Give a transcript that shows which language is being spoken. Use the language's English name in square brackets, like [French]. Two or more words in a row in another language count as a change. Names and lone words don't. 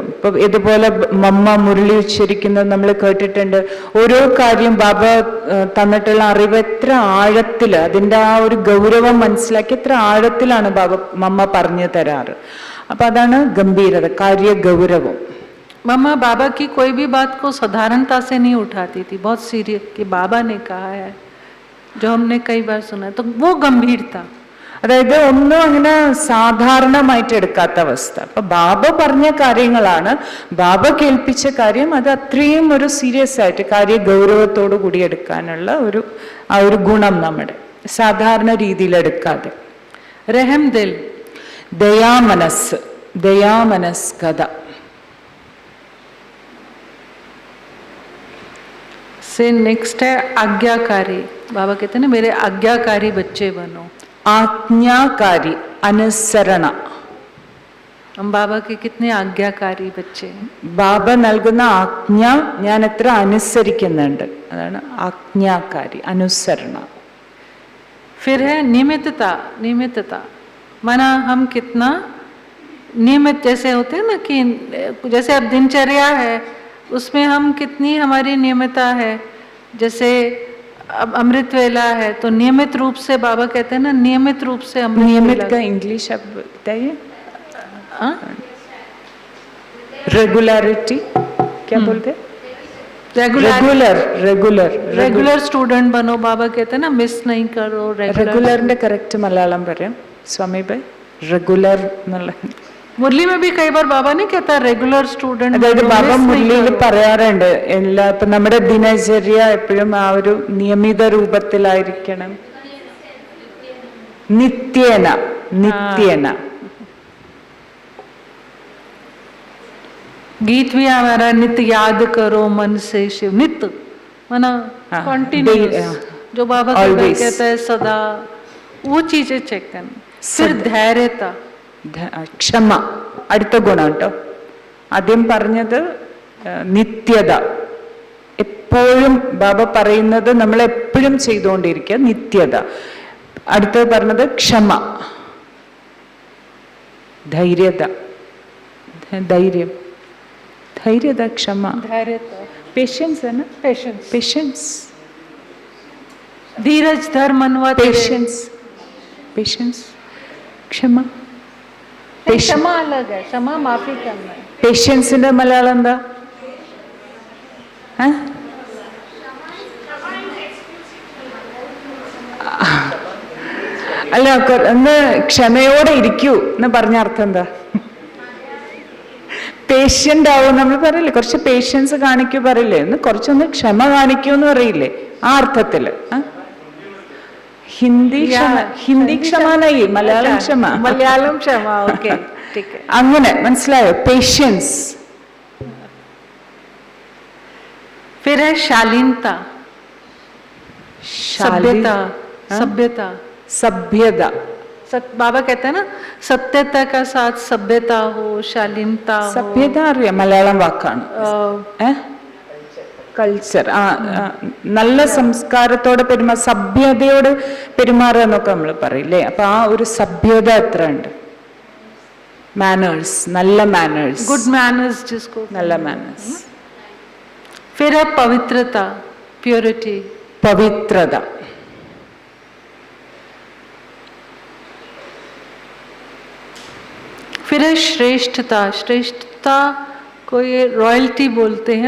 [Malayalam] ഇപ്പൊ ഇതുപോലെ മമ്മ മുരളി ഉച്ചരിക്കുന്നത് നമ്മൾ കേട്ടിട്ടുണ്ട്. ഓരോ കാര്യം ബാബ തന്നിട്ടുള്ള അറിവ് എത്ര ആഴത്തില്, അതിന്റെ ആ ഒരു ഗൗരവം മനസ്സിലാക്കി എത്ര ആഴത്തിലാണ് മമ്മ പറഞ്ഞു തരാറ്. അപ്പൊ അതാണ് ഗംഭീരത, കാര്യഗൗരവം. [Hindi] मम्मा बाबा की कोई भी बात को साधारणता से नहीं उठाती थी, बहुत सीरियस कि बाबा ने कहा है, जो हमने कई बार सुना है, तो वो गंभीरता. [Malayalam] അതായത് ഒന്നും അങ്ങനെ സാധാരണമായിട്ട് എടുക്കാത്ത അവസ്ഥ. അപ്പൊ ബാബ പറഞ്ഞ കാര്യങ്ങളാണ്, ബാബ കേൾപ്പിച്ച കാര്യം, അത് അത്രയും ഒരു സീരിയസ് ആയിട്ട് കാര്യ ഗൗരവത്തോടു കൂടി എടുക്കാനുള്ള ആ ഒരു ഗുണം നമ്മുടെ സാധാരണ രീതിയിൽ എടുക്കാതെ. [Hindi] रहम दिल, [Malayalam] ദയാമനസ്കത. [Hindi] से नेक्स्ट है आज्ञाकारी. बाबा कहते हैं ना मेरे आज्ञाकारी बच्चे बनो. [Malayalam] ആജ്ഞാകാരി, അനുസരണ. [Hindi] हम बाबा के कितने आज्ञाकारी बच्चे हैं. [Malayalam] ബാബ നൽകുന്ന ആജ്ഞ ഞാൻ എത്ര അനുസരിക്കുന്നുണ്ട്, അതാണ് ആജ്ഞാകാരി, അനുസരണ. [Hindi] फिर है नियमितता. नियमितता माना हम कितना नियमित, जैसे होते हैं ना कि जैसे अब दिनचर्या है उसमें हम कितनी हमारी नियमितता है. जैसे अब अमृत वेला है तो नियमित रूप से बाबा कहते हैं ना, नियमित रूप से नियमित का इंग्लिश आप बताइए. रेगुलरिटी क्या बोलते हैं? [English] regular student [Hindi] बनो. बाबा कहते हैं ना मिस नहीं करो. [Malayalam] रेगुलറിന്റെ കറക്റ്റ് മലയാളം പറയാം സ്വാമി ഭായ്. റെഗുലർ എന്നുള്ള [Hindi] മുരളി में भी कई बार बाबा ने कहता है [English] regular student. [Malayalam] അതായത് ബാബ മുരളിയിൽ പറയാറുണ്ട്, ഇപ്പൊ നമ്മുടെ ദിനചര്യ എപ്പോഴും ആ ഒരു നിയമിത രൂപത്തിലായിരിക്കണം. നിത്യേന. [Hindi] गीत भी हमारा नित्य याद करो मन से शिव. नित्य माना कंटिन्यूअस, जो बाबा कहता है सदा, वो चीजें चेक करना. फिर धैर्यता, [Malayalam] ക്ഷമ അടുത്ത ഗുണം കേട്ടോ. ആദ്യം പറഞ്ഞത് നിത്യത, എപ്പോഴും ബാബ പറയുന്നത് നമ്മൾ എപ്പോഴും ചെയ്തുകൊണ്ടിരിക്കുക, നിത്യത. അടുത്തത് പറഞ്ഞത് ക്ഷമ, ധൈര്യത, ക്ഷമ, പേഷ്യൻസ് ആണ്, പേഷ്യൻസ്, [Hindi] धीरज, धर्म, मनवा, [Malayalam] പേഷ്യൻസ്, ക്ഷമ. [Hindi] क्षमा अलग है, क्षमा माफी करना है. [Malayalam] പേഷ്യൻസിന്റെ മലയാളം എന്താ? അല്ല, ഒന്ന് ക്ഷമയോടെ ഇരിക്കൂ എന്ന് പറഞ്ഞ അർത്ഥം എന്താ? പേഷ്യന്റ് ആവും നമ്മൾ പറയില്ലേ, കുറച്ച് പേഷ്യൻസ് കാണിക്കൂ പറയില്ലേ, ഒന്ന് കുറച്ചൊന്ന് ക്ഷമ കാണിക്കൂ എന്ന് പറയില്ലേ, ആ അർത്ഥത്തില്. ഹിന്ദി ക്ഷമനായി, മലയാളം ക്ഷമ. ഓക്കെ, അങ്ങനെ മനസ്സിലായോ? പേഷ്യൻസ്. [Hindi] फिर है शालीनता, सभ्यता. बाबा कहते हैं ना सत्यता का साथ सभ्यता हो, शालीनता हो. [Malayalam] സഭ്യത അറിയാം, മലയാളം വാക്കാണ്. കൾച്ചർ, നല്ല സംസ്കാരത്തോടെ സഭ്യതയോട് പെരുമാറുക എന്നൊക്കെ നമ്മൾ പറയില്ലേ. അപ്പൊ ആ ഒരു സഭ്യത എത്ര ഉണ്ട്? മാനേഴ്സ്, നല്ല മാനേഴ്സ്, [English] good manners, ജിസ്കോ [Malayalam] നല്ല മാനേഴ്സ്. [Hindi] फिर है पवित्रता, प्योरिटी, [Malayalam] പവിത്രത. [Hindi] फिर है श्रेष्ठता. श्रेष्ठता को ये रॉयल्टी बोलते हैं.